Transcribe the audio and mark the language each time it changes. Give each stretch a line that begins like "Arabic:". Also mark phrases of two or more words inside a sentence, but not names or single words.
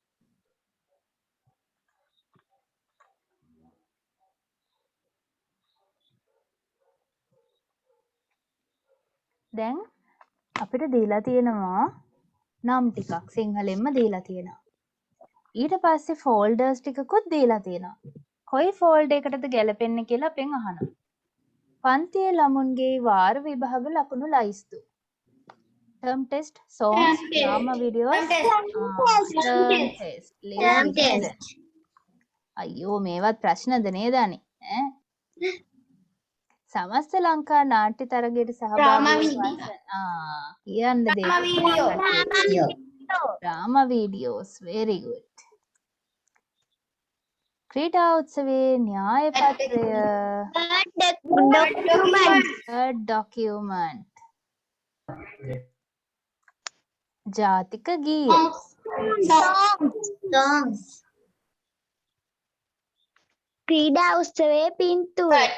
Sinhala: දැන් අපිට දීලා තියෙනවා නම් ටිකක් සිංහලෙන්ම දීලා තියෙනවා. ඊට පස්සේ ෆෝල්ඩර්ස් ටිකකුත් දීලා තියෙනවා. කොයි ෆෝල්ඩර් එකටද ගැලපෙන්නේ කියලා අපෙන් අහනවා. පන්තියේ ළමුන්ගේ වාර විභාග ලකුණු ලයිස්තු.
English: term test, songs, drama videos, term test. term test.
Sinhala: අයියෝ මේවත් ප්‍රශ්නද නේද අනේ? ඈ සමස්ත ලංකා නාට්‍ය තරගයට
English: Drama
Sinhala: සහභාගී
English: video.
Sinhala: කියන්න
English: Drama video. drama videos very good.
Sinhala: ක්‍රීඩා උත්සවයේ න්‍යාය පත්‍රය document ජාතික ගීය songs. ක්‍රීඩා උත්සවයේ පින්තූර.